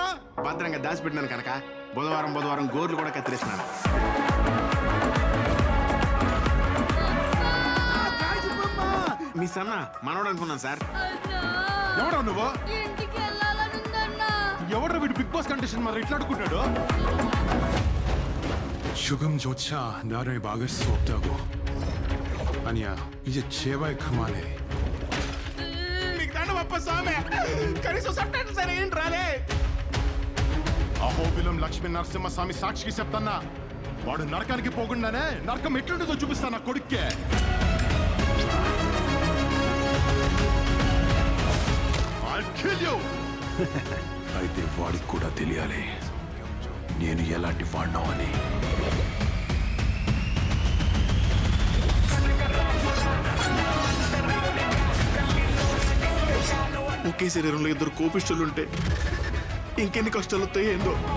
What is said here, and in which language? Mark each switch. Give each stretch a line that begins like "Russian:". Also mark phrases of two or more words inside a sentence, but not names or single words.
Telugu: భద్రంగా దాచిపెట్టినాను కనుక బుధవారం గోర్లు కూడా కత్తిరిస్తున్నాను. మీ సన్న మనోడు అనుకున్నాను సార్. ఎవడా నువ్వు? ఎవడ్రా వీడు బిగ్ బాస్ కంటెస్టెంట్ మరి ఇట్లా అడుగుతున్నాడు?
Korean: 지금조차 나를 막을 수 없다고. 아니야, 이제 제발 그만해.
Telugu: మీకు దండమప్ప స్వామి, కనీసం సబ్టైటిల్ సరే ఏంటి రాలే. అహోబిలం లక్ష్మీ నరసింహస్వామి సాక్షికి చెప్తాన్నా, వాడు నరకానికి పోకుండానే నరకం ఎట్లుంటుందో చూపిస్తాను కొడుక్కే.
English: I'll kill you.
Telugu: అయితే వాడికి కూడా తెలియాలి నేను ఎలాంటి వాడినో అని. ఒకే శరీరంలో ఇద్దరు కోపిష్ఠులుంటే ఇంకెన్ని కష్టాలు వస్తాయి ఏందో.